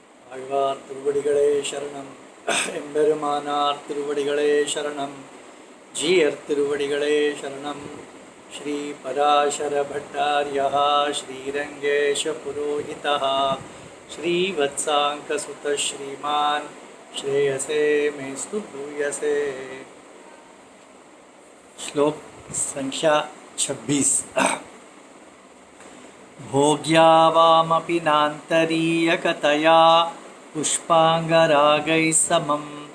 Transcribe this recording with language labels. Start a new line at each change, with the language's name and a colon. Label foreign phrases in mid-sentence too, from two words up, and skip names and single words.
Tamil: ஆழ்வார் திருவடிகளே சரணம். எம்பெருமானார் திருவடிகளே சரணம். ஜீயர் திருவடிகளே சரணம்.
Sanskrit: श्री पराशर भट्टार्यः श्रीरङ्गेश पुरोहितः श्रीवत्साङ्कसुत श्रीमान् श्रेयसे मेस्तु भूयसे। श्लोक संख्या 26। भोग्यावामपि नान्तरीयकतया पुष्पाङ्गरागैः समं